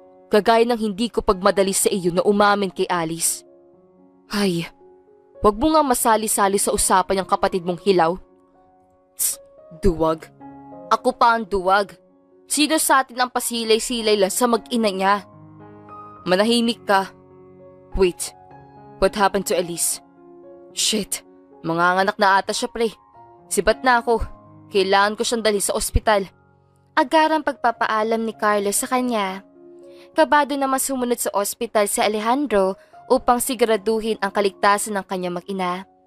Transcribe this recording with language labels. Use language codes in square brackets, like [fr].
[tl] Kagaya ng hindi ko pagmadali sa iyo na umamin kay Alice. Ay, huwag mo nga masali-sali sa usapan ng kapatid mong hilaw. Tss, duwag. Ako pa ang duwag. Sino sa atin ang pasilay-silay lang sa mag-ina niya? Manahimik ka. [en] Wait, what happened to Elise? [tl] Shit, manganganak na ata siya pre. Sibat na ako. Kailangan ko siyang dalhin sa ospital. Agarang pagpapaalam ni Carlo sa kanya. Kabado naman sumunod sa ospital si Alejandro upang siguraduhin ang kaligtasan ng kanyang mag-ina.